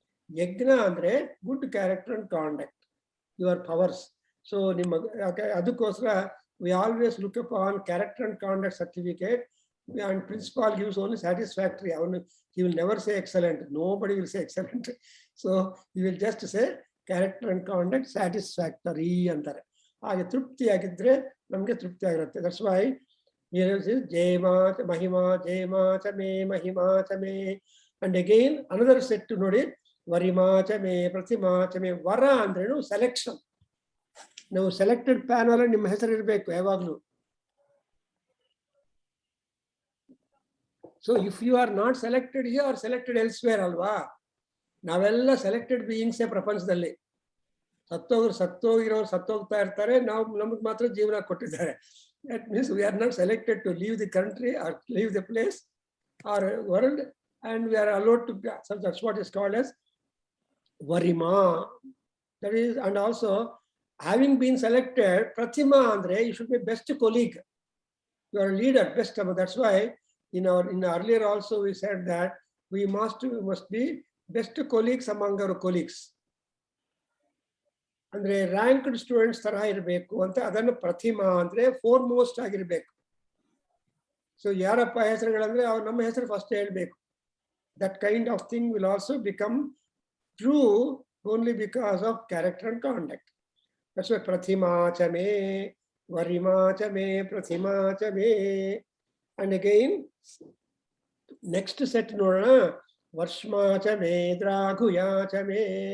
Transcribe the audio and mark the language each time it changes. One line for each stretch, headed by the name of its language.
English: Yagna andre good character and conduct, your powers. So adukosra we always look upon character and conduct certificate, and principal gives only satisfactory. He will never say excellent. Nobody will say excellent. So he will just say character and conduct satisfactory
Kannada: ಅಂತಾರೆ. ಹಾಗೆ ತೃಪ್ತಿಯಾಗಿದ್ರೆ ನಮಗೆ ತೃಪ್ತಿ ಆಗಿರುತ್ತೆ.
English: that's why
Sanskrit: ಜೇಮಾ ಚ ಮಹಿಮಾ ಜೇಮಾ ಚ ಮೇ ಮಹಿಮಾ ಚ May.
English: and again another set
Sanskrit: ನೋಡಿ, ವರಿಮಾ ಚ ಮೇ ಪ್ರತಿಮಾ ಚ ಮೇ.
Kannada: ವರ ಅಂದ್ರೇನು ಸೆಲೆಕ್ಷನ್. ನಾವು ಸೆಲೆಕ್ಟೆಡ್ ಪ್ಯಾನಲ್ ನಿಮ್ಮ ಹೆಸರು ಇರಬೇಕು ಯಾವಾಗ್ಲೂ.
English: So if you are not selected you are selected elsewhere ಅಲ್ವಾ.
Kannada: ನಾವೆಲ್ಲ ಸೆಲೆಕ್ಟೆಡ್ ಬೀಯಿಂಗ್ಸೇ ಪ್ರಪಂಚದಲ್ಲಿ. ಸತ್ತೋಗಿರೋರು ಸತ್ತೋಗ್ತಾ ಇರ್ತಾರೆ, ನಾವು ನಮಗೆ ಮಾತ್ರ ಜೀವನ ಕೊಟ್ಟಿದ್ದಾರೆ.
English: That means we are not selected to leave the country or leave the place or world, and we are allowed to, so that's what is called as varima. That is, and also having been selected, pratima andre you should be best colleague, you are a leader, best. That's why in earlier also we said that we must be best colleagues among our colleagues.
Kannada: ಅಂದ್ರೆ ranked students ತರ ಇರಬೇಕು ಅಂತ, ಅದನ್ನು ಪ್ರತಿಮಾ ಅಂದ್ರೆ foremost ಆಗಿರ್ಬೇಕು. So ಯಾರಪ್ಪ ಹೆಸರುಗಳಂದ್ರೆ ಅವ್ರು ನಮ್ಮ ಹೆಸರು ಫಸ್ಟ್ ಹೇಳ್ಬೇಕು.
English: That kind of thing will also become true only because of character and conduct. That's why
Sanskrit: prathima cha me, varima cha me, prathima cha me.
English: And again, next set nodana,
Sanskrit: varshma cha me, draguya cha me.